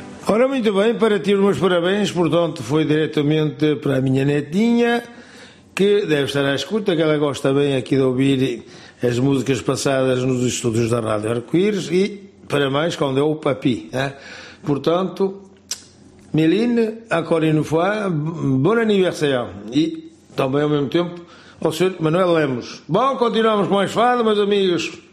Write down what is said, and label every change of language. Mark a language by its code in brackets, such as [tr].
[pt] Ora, muito bem, para ti os meus parabéns, portanto, foi diretamente para a minha netinha, que deve estar à escuta, que ela gosta bem aqui de ouvir as músicas passadas nos estúdios da Rádio Arco-Íris, e para mais, quando é o papi. Né? [fr] Portanto, Meline, encore une fois, bon anniversaire. [pt] E também, ao mesmo tempo, ao senhor Manuel Lemos. Bom, continuamos com mais fado, meus amigos.